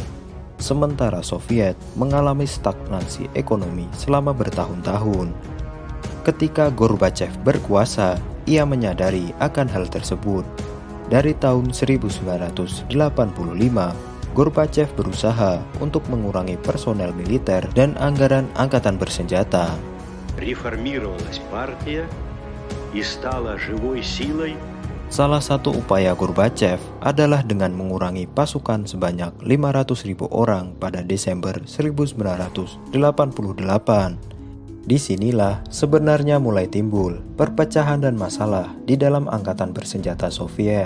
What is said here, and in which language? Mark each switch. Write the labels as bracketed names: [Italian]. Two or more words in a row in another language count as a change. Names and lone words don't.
[Indonesian] Sementara Soviet mengalami stagnasi ekonomi selama bertahun-tahun. Ketika Gorbachev berkuasa, ia menyadari akan hal tersebut. Dari tahun 1985, Gorbachev berusaha untuk mengurangi personel militer dan anggaran angkatan bersenjata. [Russian] Реформировалась партия и стала живой силой. [Indonesian] Salah satu upaya Gorbachev adalah dengan mengurangi pasukan sebanyak 500.000 orang pada Desember 1988. Disinilah sebenarnya mulai timbul perpecahan dan masalah di dalam angkatan bersenjata Soviet.